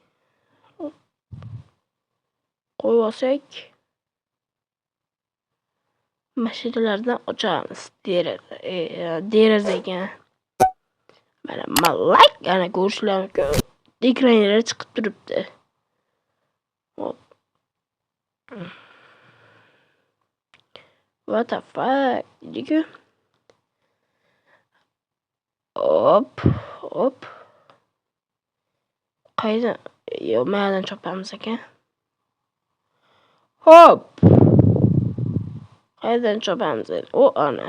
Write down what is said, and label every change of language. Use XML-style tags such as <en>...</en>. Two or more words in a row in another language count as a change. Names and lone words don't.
<uz>Qo'yib olsak. Mashinalardan ochamiz derazaga. Mana like ana ko'rishlarim uchun ekranlar chiqib turibdi. Hop.</uz> <en>What the fuck? Diku.</en> <uz>Hop. Qayda? Yo, maydan chopamiz ekan. Hop. Qaydan chopamiz? O ana.</uz>